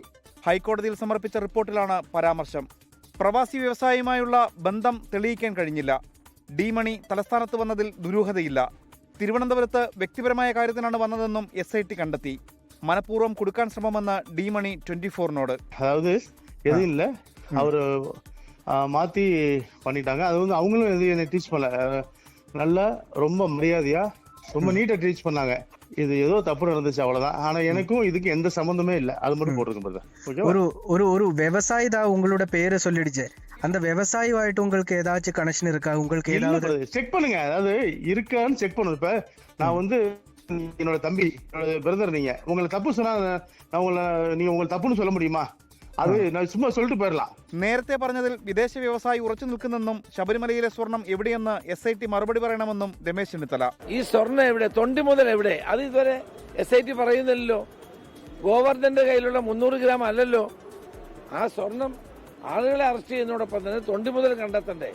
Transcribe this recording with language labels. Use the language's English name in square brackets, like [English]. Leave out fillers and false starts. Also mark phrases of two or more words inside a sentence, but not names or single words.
[Malayalam] ഹൈക്കോടതിയിൽ സമർപ്പിച്ച റിപ്പോർട്ടിലാണ് പരാമർശം. പ്രവാസി വ്യവസായിയുമായുള്ള ബന്ധം തെളിയിക്കാൻ കഴിഞ്ഞില്ല. ഡി മണി തലസ്ഥാനത്ത് വന്നതിൽ ദുരൂഹതയില്ല. തിരുവനന്തപുരത്ത് വ്യക്തിപരമായ കാര്യത്തിനാണ് വന്നതെന്നും SIT കണ്ടെത്തി. മനഃപൂർവ്വം കൊടുക്കാൻ ശ്രമമെന്ന് ഡി മണി 24-നോട്. [Tamil] அவரு மாத்தி பண்ணிட்டாங்க. அது வந்து அவங்களும் எது என்னை டீச் பண்ணல. நல்லா ரொம்ப மரியாதையா ரொம்ப நீட்டா டீச் பண்ணாங்க. இது ஏதோ தப்பு நடந்துச்சு அவ்வளவுதான். ஆனா எனக்கும் இதுக்கு எந்த சம்பந்தமே இல்ல. அது மட்டும் போட்டுருக்கும். ஒரு விவசாயி தான் உங்களோட பேரை சொல்லிடுச்சு. அந்த விவசாயியாயிட்டு உங்களுக்கு ஏதாச்சும் கனெக்ஷன் இருக்கா? உங்களுக்கு ஏதாவது செக் பண்ணுங்க. அதாவது இருக்கான்னு செக் பண்ணுங்க. இப்ப நான் வந்து என்னோட தம்பி பிரதர், நீங்க உங்களை தப்பு சொன்னா நீங்க உங்களை தப்புன்னு சொல்ல முடியுமா? அது சும்மா சொல்லிட்டு போயிரலாம். [Malayalam] നേരത്തെ പറഞ്ഞതിൽ വിദേശ വ്യവസായി ഉറച്ചു നിൽക്കുന്നെന്നും ശബരിമലയിലെ സ്വർണം എവിടെയെന്ന് SIT മറുപടി പറയണമെന്നും രമേശ് ചെന്നിത്തല. ഈ സ്വർണം എവിടെ, തൊണ്ടി മുതൽ എവിടെ, അത് ഇതുവരെ SIT പറയുന്നില്ലല്ലോ. ഗോവർദ്ധന്റെ കയ്യിലുള്ള 300 ഗ്രാം അല്ലല്ലോ. ആ സ്വർണം ആളുകളെ അറസ്റ്റ് ചെയ്യുന്നതോടൊപ്പം തന്നെ തൊണ്ടി മുതൽ കണ്ടെത്തണ്ടേ?